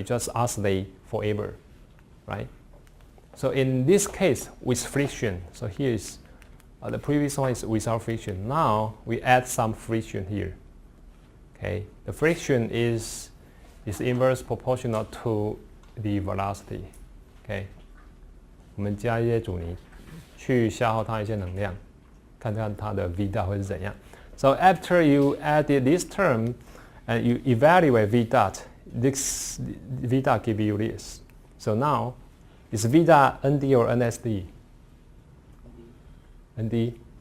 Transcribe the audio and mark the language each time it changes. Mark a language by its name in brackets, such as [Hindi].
[English] It just oscillate forever. Right. So in this case with friction. So here is the previous one is without friction. Now we add some friction here. Okay. The friction is inverse proportional to the velocity. Okay. [Chinese] 我们加一些阻尼，去消耗它一些能量，看看它的 v dot 会是怎样。 [English] So after you added this term and you evaluate v dot, this v dot give you this. So now is v dot nd or nsd? ND?